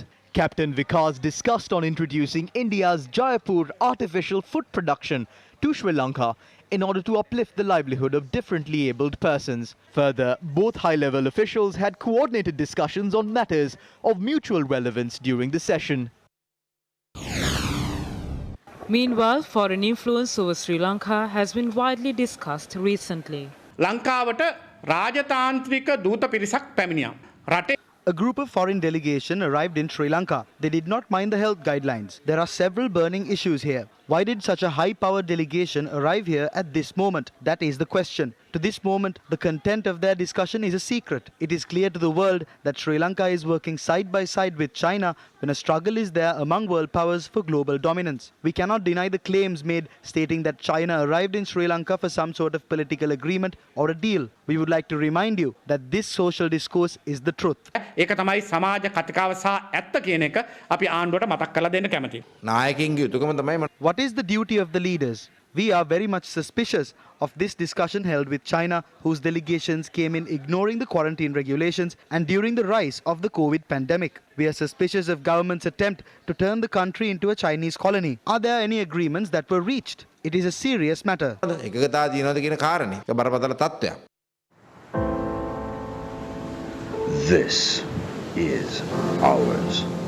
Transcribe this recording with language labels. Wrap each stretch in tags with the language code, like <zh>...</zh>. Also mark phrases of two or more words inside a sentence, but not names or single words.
<en>Captain Vikas discussed on introducing India's Jaipur artificial food production to Sri Lanka in order to uplift the livelihood of differently abled persons. Further, both high-level officials had coordinated discussions on matters of mutual relevance during the session. Meanwhile, foreign influence over Sri Lanka has been widely discussed recently.</en> <si>ලංකාවට රාජතාන්ත්‍රික දූත පිරිසක් පැමිණියා. රටේ</si> <en>A group of foreign delegation arrived in Sri Lanka. They did not mind the health guidelines. There are several burning issues here. Why did such a high-powered delegation arrive here at this moment? That is the question. To this moment, the content of their discussion is a secret. It is clear to the world that Sri Lanka is working side by side with China when a struggle is there among world powers for global dominance. We cannot deny the claims made stating that China arrived in Sri Lanka for some sort of political agreement or a deal. We would like to remind you that this social discourse is the truth.</en> <si>ඒක තමයි සමාජ කතිකාව සහ ඇත්ත කියන එක අපි ආණ්ඩුවට මතක් කරලා දෙන්න කැමතියි. නායකයින්ගේ යුතුයකම තමයි</si> <en>What is the duty of the leaders? We are very much suspicious of this discussion held with China, whose delegations came in ignoring the quarantine regulations and during the rise of the COVID pandemic. We are suspicious of government's attempt to turn the country into a Chinese colony. Are there any agreements that were reached? It is a serious matter.</en> <si>එකගතා දිනවද කියන කාරණේ. ඒක බරපතල තත්ත්වයක්.</si> <en>This is ours.</en>